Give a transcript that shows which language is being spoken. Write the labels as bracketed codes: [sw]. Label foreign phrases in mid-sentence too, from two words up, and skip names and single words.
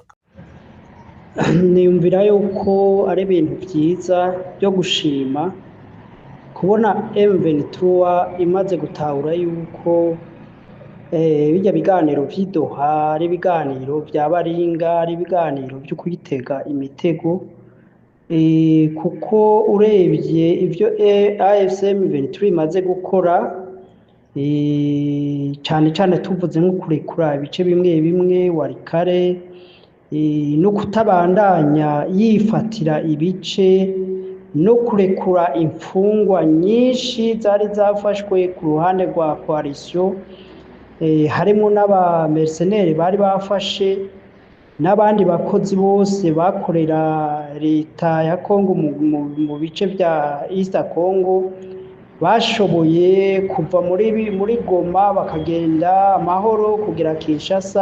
[rn] niyumvira yuko ari ibintu byiza byo gushima kubona M23 imaze gutahura yuko bijya biganiro by'idoha ari ibiganiro bya baringa ari ibiganiro byo kuyitega imitego kuko urebye ibyo AFC M23 imaze gukora cyane cyane tuvuze nko kurekura ibice bimwe bimwe warikare no kutabandanya yifatira ibice no kurekura imfungwa nyinshi zari zafashwe ku ruhande rwa coalition harimo n'abamercenaires bari bafashe n'abandi bakozi bose bakorera leta ya Congo mu bice bya East Congo bashoboye kuva muri Goma bakagenda amahoro kugera Kinshasa.